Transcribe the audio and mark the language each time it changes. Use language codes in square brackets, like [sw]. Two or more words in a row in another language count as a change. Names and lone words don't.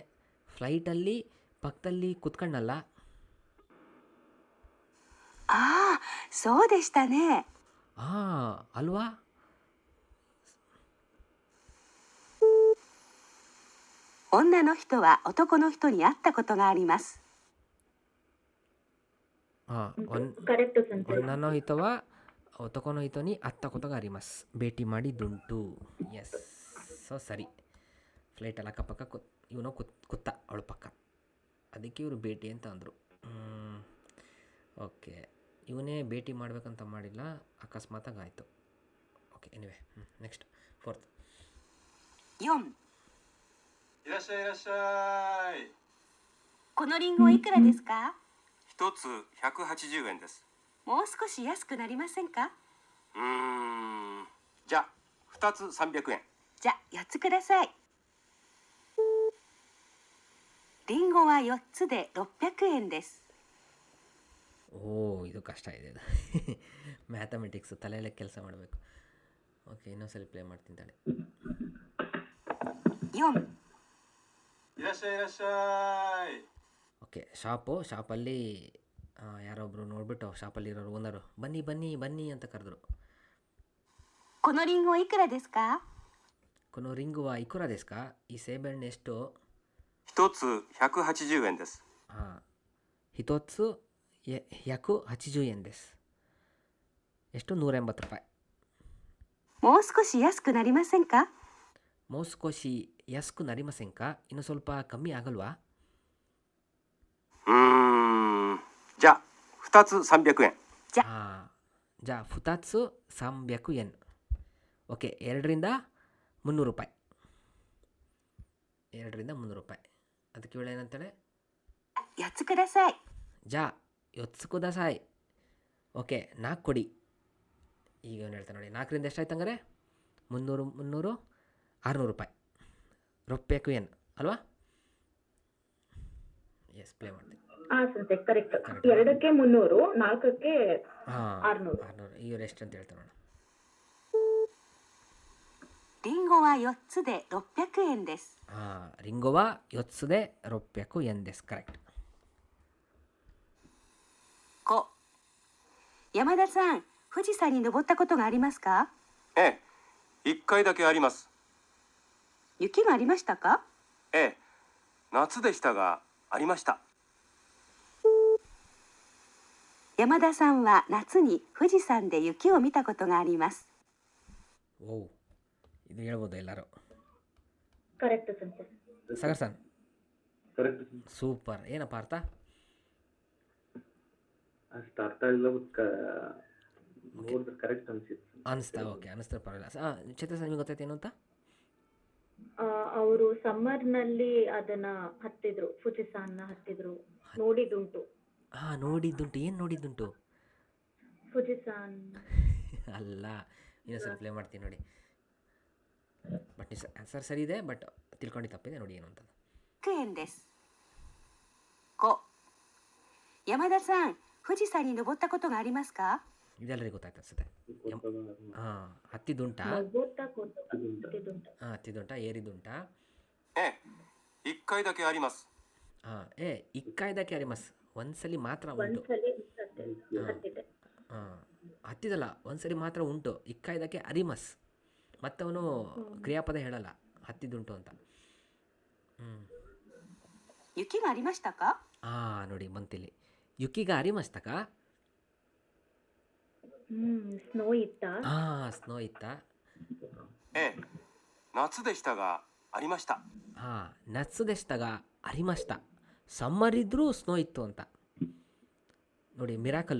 [kn] ಫ್ಲೈಟಲ್ಲಿ ಪಕ್ಕದಲ್ಲಿ ಕುತ್ಕೊಂಡಲ್ಲ. [ja] ああ、そうでしたね。 [kn] ಅಲ್ವಾ? [ja] 女の人は男の人に会ったことがあります。 [kn] ಕರೆಕ್ಟ್ ಸನ್ಸೆ. [ja] 女の人は男の人に会ったことがあります. [kn] ಭೇಟಿ ಮಾಡಿದ್ದುಂಟು. [en] yes, so [kn] ಸರಿ. ಫ್ಲೈಟಲ್ಲಿ ಅಕ್ಕಪಕ್ಕ ಇವನು ಕೂತ ಅವಳ ಪಕ್ಕ, ಅದಕ್ಕೆ ಇವರು ಭೇಟಿ ಅಂತ ಅಂದರು. ಓಕೆ, ಇವನೇ ಭೇಟಿ ಮಾಡ್ಬೇಕಂತ ಮಾಡಿಲ್ಲ, ಅಕಸ್ಮಾತಾಗಿ ಆಯಿತು. [en] okay, anyway, next 4th. 4. [ja] いらっしゃいいらっしゃい。このリンゴいくらですか？一つ180円です。もう少し安くなりませんか？じゃあ2つ300円。じゃあ4つください。リンゴは4つで600円です。 [kn] ಇದು ಕಷ್ಟ ಇದೆ. ಮ್ಯಾಥಮೆಟಿಕ್ಸ್ ತಲೆಯಲ್ಲೇ ಕೆಲಸ ಮಾಡಬೇಕು. ಓಕೆ, ಇನ್ನೊಂದ್ಸಲ ಪ್ಲೇ ಮಾಡ್ತೀನಿ ತಾಳೆ. 4. [ja] いらっしゃいいらっしゃい。 [kn] ಓಕೆ, ಶಾಪಲ್ಲಿ ಯಾರೊಬ್ಬರು ನೋಡ್ಬಿಟ್ಟು ಶಾಪಲ್ಲಿರೋರು ಓನರು ಬನ್ನಿ ಬನ್ನಿ ಬನ್ನಿ ಅಂತ ಕರೆದ್ರು. [ja] このリンゴいくらですか？このリンゴはいくらですか? [kn] ಈ ಸೇಬೆಹಣ್ಣು ಎಷ್ಟು? [ja] 一つ180円です。一つ180円です. [kn] ಎಷ್ಟು? 180 ರೂಪಾಯಿ. [ja] もう少し安くなりませんか？もう少し安くなりませんか? [kn] ಇನ್ನು ಸ್ವಲ್ಪ ಕಮ್ಮಿ ಆಗಲ್ವಾ? [ja] じゃあ2つ300円。じゃあ2つ300円. [kn] ಓಕೆ, 2ರಿಂದ 300 ರೂಪಾಯಿ. 2ರಿಂದ 300 ರೂಪಾಯಿ. ಅದಕ್ಕೆ ಇವಳು ಏನಂತಾಳೆ? [ja] 4 つください。じゃあ4つください. [kn] ಓಕೆ, 4 ಕೊಡಿ. ಈಗ ಏನು ಹೇಳ್ತಾನೆ ನೋಡಿ, 4ರಿಂದ ಎಷ್ಟಾಯ್ತು ಹಂಗಾರೆ? 300 600 ರೂಪಾಯಿ. 600 ಏನು ಅಲ್ವಾ? ಎಸ್, ಪ್ಲೇ ಮಾಡ್ತೀನಿ. ಸನ್ಸೆ, ಕರೆಕ್ಟ್. 2ಕ್ಕೆ 300, 4ಕ್ಕೆ 600. ಇವ್ರು ಎಷ್ಟು ಅಂತ ಹೇಳ್ತಾರೆ ನೋಡ. [ja] リンゴは4つで600円です。リンゴは4つで600円です。カレクト。 5. 山田さん、富士山に登ったことがありますか？ええ、1回だけあります。雪がありましたか？ええ、夏でしたがありました。山田さんは夏に富士山で雪を見たことがあります。 [kn] ಓ ಇದು ಹೇಳ್ಬೋದು ಎಲ್ಲರೂ. ಕರೆಕ್ಟ್ ಸೆನ್ಸೆ. ಸಾಗರ್ ಸನ್ ಕರೆಕ್ಟ್ ಸೆನ್ಸೆ. ಸೂಪರ್. ಏನಪ್ಪ ಅರ್ಥ? ಅಷ್ಟು ಅರ್ಥ ಇಲ್ಲ ಬಟ್ ನೋಡಿದ್ರೆ ಕರೆಕ್ಟ್ ಅನ್ಸಿತ್ತು. ಅನಿಸ್ತಾ? ಓಕೆ, ಅನಿಸ್ತಾ ಪರವಾಗಿಲ್ಲ. ಚಿತ್ರ ಸರ್ ನಿಮಗೆ ಗೊತ್ತಾಯ್ತು ಏನು ಅಂತ? ಅವರು ಸಮ್ಮರ್ನಲ್ಲಿ ಅದನ್ನ ಹತ್ತಿದ್ರು, ಫುಜಿಸಾನ್ನ ಹತ್ತಿದ್ರು, ನೋಡಿದುಂಟು. ಹಾಂ, ನೋಡಿದ್ದುಂಟು. ಏನು ನೋಡಿದ್ದುಂಟು? ಫುಜಿಸಾನ್ ಅಲ್ಲ, ಇನ್ನೊಂದ್ಸಲ ಪ್ಲೇ ಮಾಡ್ತೀನಿ ನೋಡಿ. ಬಟ್ ಸರ್ ಸರಿ ಇದೆ, ಬಟ್ ತಿಳ್ಕೊಂಡು ತಪ್ಪಿದೆ ನೋಡಿ ಏನು ಅಂತ. [ja] 100 円です。5、山田さん、富士山に登ったことがありますか？ [kn] ಇದೆಲ್ಲರಿಗೂ ಗೊತ್ತಾಯ್ತು ಅನ್ಸುತ್ತೆ. ಹಾಂ, ಹತ್ತಿದ್ದುಂಟಾ? ಹತ್ತಿದುಂಟು. ಹಾಂ, ಹತ್ತಿದ್ದುಂಟಾ, ಏರಿದ್ದುಂಟಾ? [ja] ええ、1回だけあります。 [kn] ಹಾಂ, [ja] 一回だけあります, [kn] ಒಂದ್ಸಲಿ ಮಾತ್ರ ಉಂಟು. ಒಂದ್ಸಲಿ ಹತ್ತಿದೆ. ಹಾಂ, ಹತ್ತಿದಲ್ಲ, ಒಂದ್ಸಲಿ ಮಾತ್ರ ಉಂಟು. [ja] 一回だけあります. [kn] ಮತ್ತವನು ಕ್ರಿಯಾಪದ ಹೇಳಲ್ಲ, ಹತ್ತಿದ್ದುಂಟು ಅಂತ. [ja] 雪がありましたか？ [kn] ಹಾಂ, ನೋಡಿ ಬಂತಿಲ್ಲಿ. [ja] 雪がありましたか? [kn] ಸ್ನೋ ಇತ್ತಾ? ಹಾಂ, ಸ್ನೋ ಇತ್ತಾ? [ja] ええ、夏でしたがありました。 [kn] ಹಾಂ, [ja] 夏でしたがありました. [kn] ಸಮ್ಮರ್ ಇದ್ರೂ ಸ್ನೋ ಇತ್ತು ಅಂತ ನೋಡಿ. ಮಿರಾಕಲ್ಲು.